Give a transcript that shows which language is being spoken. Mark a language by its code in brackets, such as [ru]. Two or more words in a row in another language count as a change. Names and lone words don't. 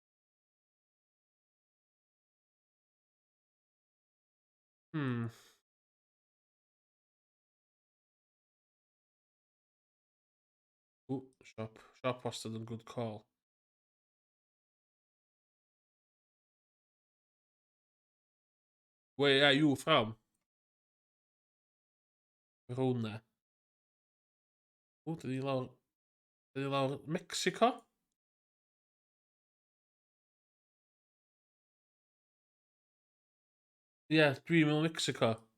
[en] Ooh, shop. Shop [cy] wastad yn [en] good call. Where are you from? [cy] Verona. O, dyn ni lawr... Dyn ni lawr Mexico? Ie, yeah, dwi'n meddwl Mexico.